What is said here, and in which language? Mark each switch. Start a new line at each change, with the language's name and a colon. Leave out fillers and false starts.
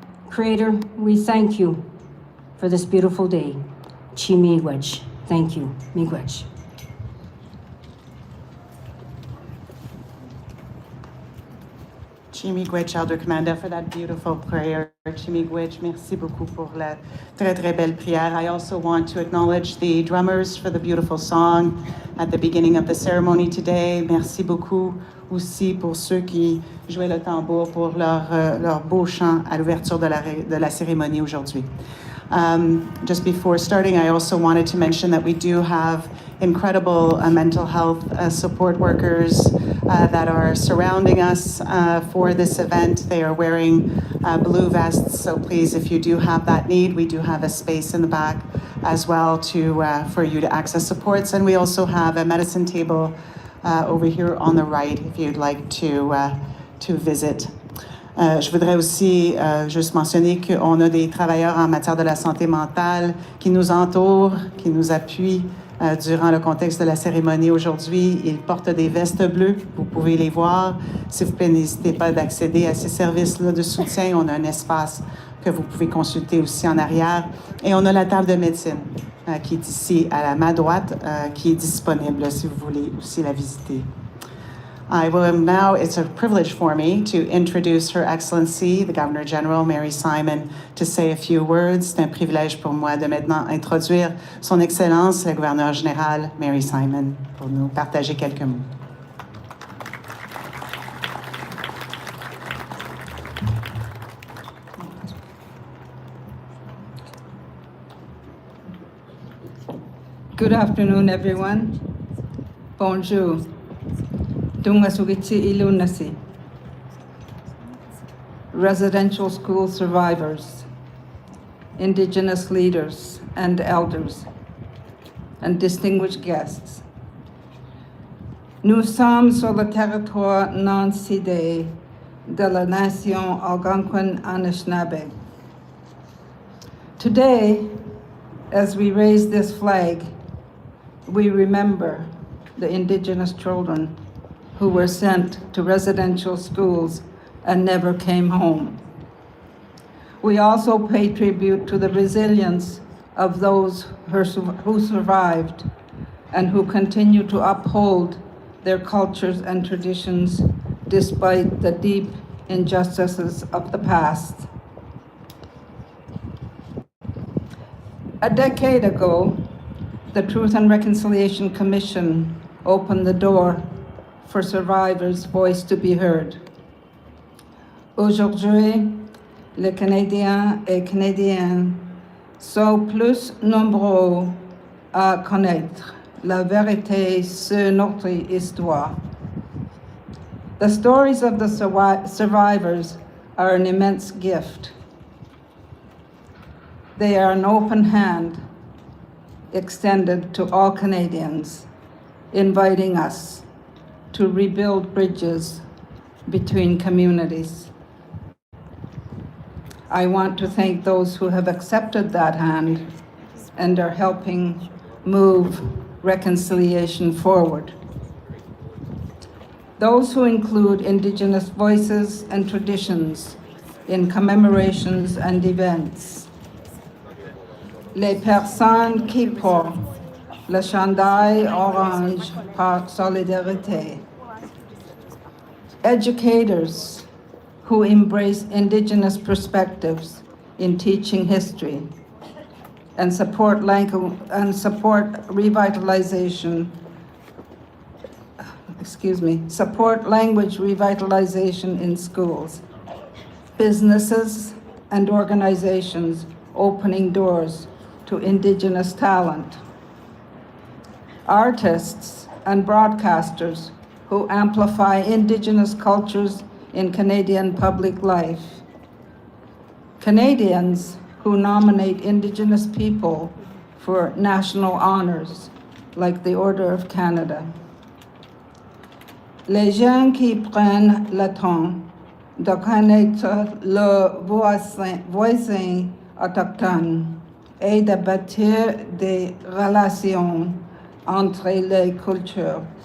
English: Creator, we thank you for this beautiful day. Chimiigwej. Thank you. Miigwej. Chimiigwej, Elder Commander, for that beautiful prayer.
French: Chimiigwej, merci beaucoup pour la très, très belle prière.
English: I also want to acknowledge the drummers for the beautiful song at the beginning of the ceremony today.
French: Merci beaucoup aussi pour ceux qui jouaient le tambour pour leur beau chant à l'ouverture de la cérémonie aujourd'hui.
English: Just before starting, I also wanted to mention that we do have incredible mental health support workers that are surrounding us for this event. They are wearing blue vests, so please, if you do have that need, we do have a space in the back as well for you to access supports. And we also have a medicine table over here on the right if you'd like to visit.
French: Je voudrais aussi juste mentionner qu'on a des travailleurs en matière de la santé mentale qui nous entourent, qui nous appuient durant le contexte de la cérémonie aujourd'hui. Ils portent des vestes bleues, vous pouvez les voir. S'il vous plaît, n'hésitez pas d'accéder à ces services-là de soutien. On a un espace que vous pouvez consulter aussi en arrière. Et on a la table de médecine qui est ici à ma droite, qui est disponible si vous voulez aussi la visiter.
English: Now, it's a privilege for me to introduce Her Excellency, the Governor General, Mary Simon, to say a few words.
French: C'est un privilège pour moi de maintenant introduire Son Excellence, le Gouverneur Général, Mary Simon, pour nous partager quelques mots.
English: Good afternoon, everyone. Bonjour.
Inuktitut: Tungasugitsi Ilunasi.
English: Residential school survivors, Indigenous leaders and elders, and distinguished guests.
French: Nous sommes sur le territoire non cédé de la nation Algonquin Anishinabeg. Today,
English: As we raise this flag, we remember the Indigenous children who were sent to residential schools and never came home. We also pay tribute to the resilience of those who survived and who continue to uphold their cultures and traditions despite the deep injustices of the past. A decade ago, the Truth and Reconciliation Commission opened the door for survivors' voice to be heard.
French: Aujourd'hui, les Canadiens et Canadiennes sont plus nombreux à connaître la vérité sur notre histoire.
English: The stories of the survivors are an immense gift. They are an open hand extended to all Canadians, inviting us to rebuild bridges between communities. I want to thank those who have accepted that hand and are helping move reconciliation forward. Those who include Indigenous voices and traditions in commemorations and events.
French: Les personnes qui portent le chandail orange par solidarité.
English: Educators who embrace Indigenous perspectives in teaching history and support revitalization, support language revitalization in schools. Businesses and organizations opening doors to Indigenous talent. Artists and broadcasters who amplify Indigenous cultures in Canadian public life. Canadians who nominate Indigenous people for national honors, like the Order of Canada.
French: Les gens qui prennent le temps de connaître leurs voisins autochtones et de bâtir des relations entre les cultures.